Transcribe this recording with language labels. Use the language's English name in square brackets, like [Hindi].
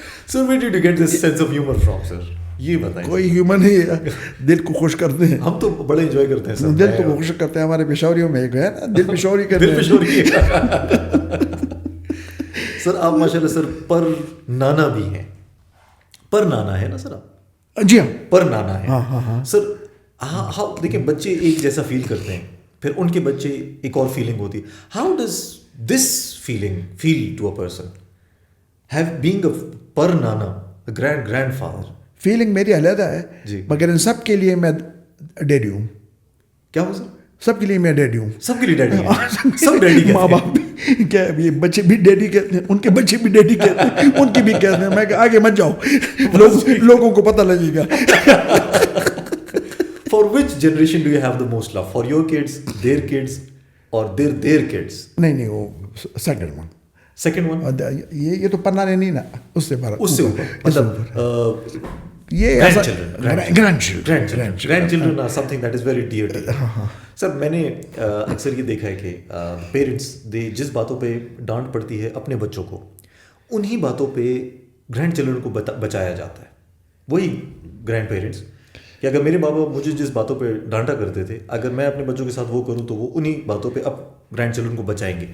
[English] So where did you get this sense of humor from, sir? [Urdu] یہ بتائیں. کوئی human ہی دل کو خوش کرتے ہیں. ہم تو بڑے انجوائے کرتے ہیں سر. دل تو خوش کرتے ہیں. ہمارے پشاوریوں میں ایک ہے نا, دل پشوری کرتے ہیں. دل پشوری. سر آپ ماشاء اللہ سر پر نانا بھی ہیں. پر نانا ہے نا سر آپ؟ جی ہاں, پر نانا ہے. ہاں سر ہاں دیکھیں بچے ایک جیسا فیل کرتے ہیں, پھر ان کے بچے ایک اور فیلنگ ہوتی ہے. [English] How does this feeling feel to a person being a پر نانا, grand father? [Urdu] فیلنگ میری علیحدہ ہے جی, مگر ان سب کے لیے میں ڈیڈی ہوں. کیا ہو سر؟ سب کے لیے میں ڈیڈی ہوں. سب کے لیے ڈیڈی ہیں. سب ڈیڈی ماں باپ بھی کیا یہ بچے بھی ڈیڈی کہتے ہیں, ان کے بچے بھی ڈیڈی کہتے ہیں, ان کی بھی کہتے ہیں. میں کہ آگے مت جاؤ, لوگوں کو پتہ لگے گا. [English] For which generation do you have the most love? For your kids, their kids, or their kids? [Urdu] نہیں وہ سیکنڈ ون. [English] Second one? [Urdu] یہ تو پڑھنا نہیں نا, اس سے اوپر مطلب یہ grand [English] Children are something that is very dear to you. [Urdu] سر میں نے اکثر یہ دیکھا ہے کہ پیرنٹس جس باتوں پہ ڈانٹ پڑتی ہے اپنے بچوں کو, انہی باتوں پہ گرینڈ چلڈرن کو بچایا جاتا ہے. وہی گرینڈ پیرنٹس کہ اگر میرے ماں باپ مجھے جس باتوں پہ ڈانٹا کرتے تھے, اگر میں اپنے بچوں کے ساتھ وہ کروں تو وہ انہی باتوں پہ اب گرینڈ چلڈرن کو بچائیں گے.